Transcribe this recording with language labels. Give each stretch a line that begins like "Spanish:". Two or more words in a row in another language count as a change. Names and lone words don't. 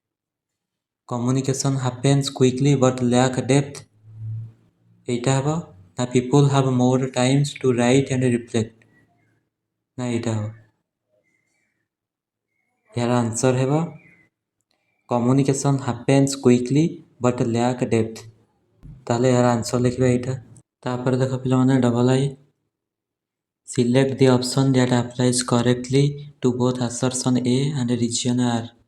English: Communication happens quickly but lack depth.
Odia: ଏଇଟା ହେବ
English: people have more times to write and reflect।
Odia: ନା ଏଇଟା ହେବ ଏହାର ଆନ୍ସର ହେବ
English: communication happens quickly but lack depth.
Odia: ତାହେଲେ ଏହାର ଆନ୍ସର ଲେଖିବା ଏଇଟା। ତାପରେ ଦେଖ ପିଲାମାନେ
English: double i select the option that applies correctly to both assertion A and reason R.